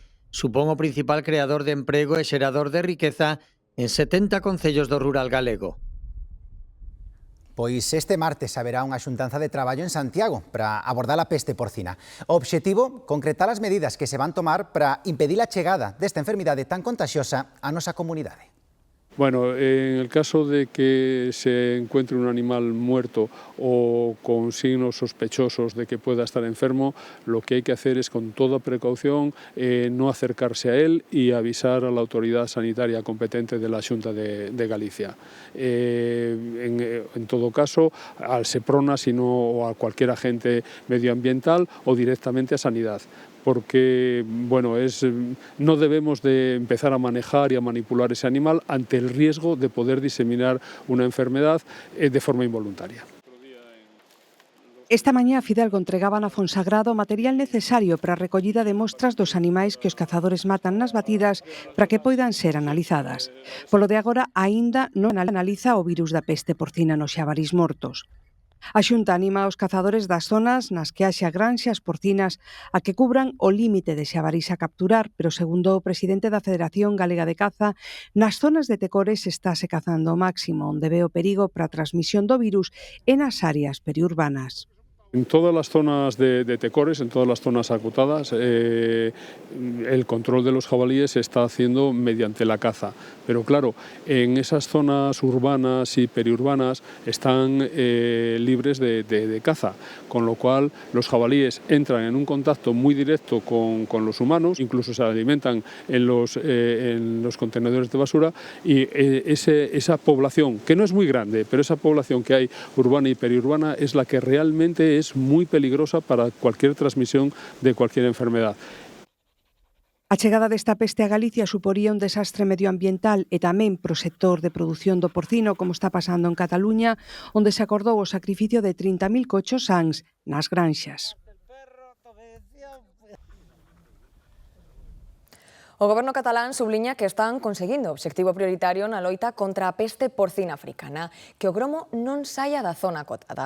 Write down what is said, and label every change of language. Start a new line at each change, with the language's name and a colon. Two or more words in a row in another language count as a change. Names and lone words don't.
Galician: Supón o principal creador de emprego e xerador de riqueza en 70 concellos do rural galego. Pois este martes haberá unha xuntanza de traballo en Santiago para abordar a peste porcina. O obxectivo, concretar as medidas que se van tomar para impedir a chegada desta enfermidade tan contagiosa á nosa comunidade.
Spanish: Bueno, en el caso de que se encuentre un animal muerto o con signos sospechosos de que pueda estar enfermo, lo que hay que hacer es con toda precaución no acercarse a él y avisar a la autoridad sanitaria competente de la Xunta de Galicia. En todo caso, al Seprona, sino o a cualquier agente medioambiental o directamente a Sanidad. Porque bueno, no debemos de empezar a manejar y a manipular ese animal ante el riesgo de poder diseminar una enfermedad de forma involuntaria.
Galician: Esta mañá Fidalgo entregaba na Fonsagrado o material necesario para a recollida de mostras dos animais que os cazadores matan nas batidas para que poidan ser analizadas. Polo de agora, aínda non analiza o virus da peste porcina nos xabarís mortos. A Xunta anima aos cazadores das zonas nas que haxa granxas porcinas a que cubran o límite de xabarís a capturar, pero segundo o presidente da Federación Galega de Caza, nas zonas de Tecores estáse cazando ao máximo, onde ve o perigo para a transmisión do virus e nas áreas periurbanas.
Spanish: En todas las zonas de Tecores, en todas las zonas acotadas, el control de los jabalíes se está haciendo mediante la caza. Pero claro, en esas zonas urbanas y periurbanas están libres de caza, con lo cual los jabalíes entran en un contacto muy directo con los humanos, incluso se alimentan en los contenedores de basura, y esa población, que no es muy grande, pero esa población que hay urbana y periurbana es la que realmente es muy peligrosa para cualquier transmisión de cualquier enfermedad.
Galician: A chegada desta peste a Galicia suporía un desastre medioambiental e tamén pro sector de produción do porcino, como está pasando en Cataluña, onde se acordou o sacrificio de 30.000 cochos sans nas granxas. O goberno catalán subliña que están conseguindo o obxectivo prioritario na loita contra a peste porcina africana, que o gromo non saia da zona acotada.